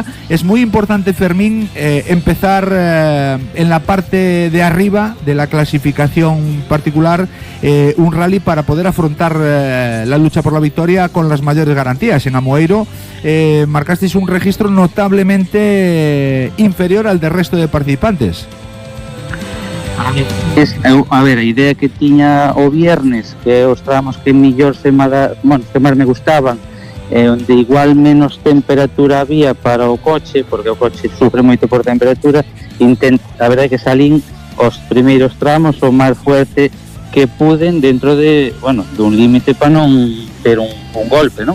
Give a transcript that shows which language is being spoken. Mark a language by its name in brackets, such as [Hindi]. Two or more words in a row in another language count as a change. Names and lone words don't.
[Spanish] Es muy importante, Fermín, empezar en la parte de arriba de la clasificación particular un rally para poder afrontar la lucha por la victoria con las mayores garantías. En Amoeiro marcasteis un registro notablemente inferior al del resto de participantes. [Galician] A ver, a idea que tiña o viernes, que os tramos que mellor que máis me gustaban, onde igual menos temperatura había para o coche, porque o coche sufre moito por temperatura, a verdade que salín os primeiros tramos o máis fuerte que puden dentro de, bueno, dun límite para non ter un golpe, non?